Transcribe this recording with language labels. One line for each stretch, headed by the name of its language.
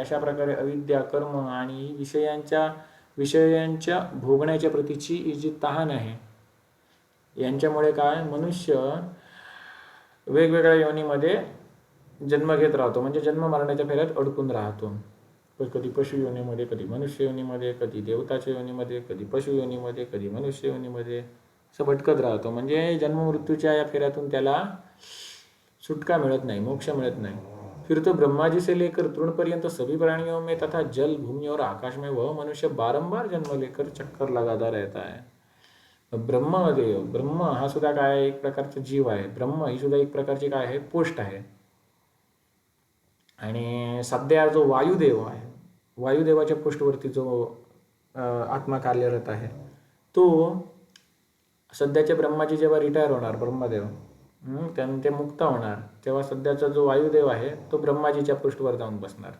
Marathi: अशा प्रकारे अविद्या, कर्म आणि विषयांच्या भोगण्याच्या प्रतीची जी तहान आहे यांच्यामुळे काय, मनुष्य वेगवेगळ्या योनीमध्ये जन्म घेत राहतो. म्हणजे जन्म मरण्याच्या फेऱ्यात अडकून राहतो. कधी पशु योनीमध्ये, कधी मनुष्य योनीमध्ये, कधी देवताच्या योनीमध्ये, कधी पशु योनीमध्ये, कधी मनुष्य योनीमध्ये असं भटकत राहतो. म्हणजे जन्ममृत्यूच्या या फेऱ्यातून त्याला सुटका मिळत नाही, मोक्ष मिळत नाही.
Hindi: फिर तो ब्रह्मा जी से लेकर तृण पर्यंत सभी प्राणियों में तथा जल, भूमि और आकाश में वह मनुष्य बारंबार जन्म लेकर चक्कर लगाता रहता है.
Marathi: ब्रह्म हा सुद्धा काय, एक प्रकारचा जीव आहे. ब्रह्म ही सुद्धा एक प्रकारची काय आहे, पोस्ट आहे. आणि सध्या जो वायुदेव आहे, वायुदेवाच्या पोस्टवरती जो आत्मा कार्यरत आहे, तो सध्याचे ब्रह्माजी जेव्हा रिटायर होणार, ब्रह्मदेव ते मुक्त होणार, तेव्हा सध्याचा जो वायुदेव आहे तो ब्रह्माजीच्या पोस्टवर जाऊन बसणार.